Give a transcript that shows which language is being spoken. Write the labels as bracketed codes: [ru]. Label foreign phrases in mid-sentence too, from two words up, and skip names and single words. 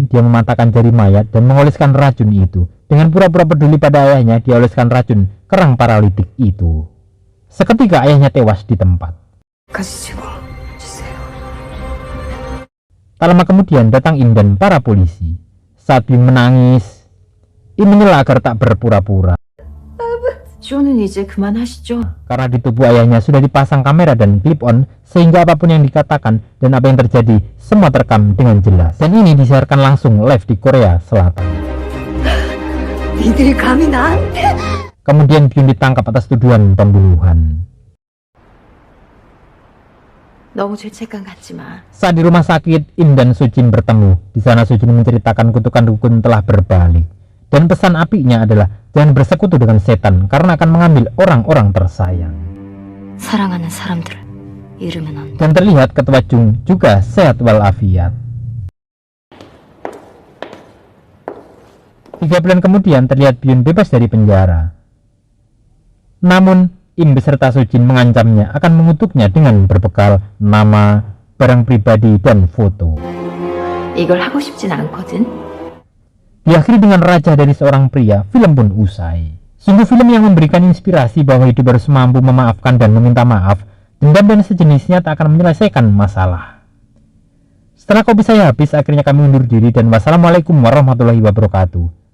[id] Dia mematahkan jari mayat dan mengoleskan racun itu. Dengan pura-pura peduli pada ayahnya, dia oleskan racun kerang paralitik itu. Seketika ayahnya tewas di tempat. Tak lama kemudian datang Im dan para polisi. Saat Byun menangis, Im menyela agar tak berpura-pura. [ko] 쇼는 이제 그만하시죠. [id] Karena di tubuh ayahnya sudah dipasang kamera dan clip on, sehingga apapun yang dikatakan dan apa yang terjadi semua terekam dengan jelas. Dan ini disiarkan langsung live di Korea Selatan. [ko] 니들이 감히 나한테? [id] Kemudian Byun ditangkap atas tuduhan pembunuhan. [ko] 너무 죄책감 갖지 마. [id] Saat di rumah sakit, Im dan Sojin bertemu. Di sana Sojin menceritakan kutukan dukun telah berbalik. Dan pesan apinya adalah jangan bersekutu dengan setan karena akan mengambil orang-orang tersayang. [ko] 사랑하는 사람들을 잃으면 안 돼. [id] Dan terlihat ketua Chung juga sehat walafiat. 3 bulan kemudian terlihat Byun bebas dari penjara. Namun Im beserta Sojin mengancamnya akan mengutuknya dengan berbekal nama, barang pribadi, dan foto. [ko] 이걸 하고 싶진 않거든. [id] Diakhiri dengan raja dari seorang pria, film pun usai. Sungguh film yang memberikan inspirasi bahwa hidup harus mampu memaafkan dan meminta maaf. Dendam dan sejenisnya tak akan menyelesaikan masalah. Setelah kopi saya habis, akhirnya kami undur diri dan [ar] والسلام عليكم ورحمة الله وبركاته.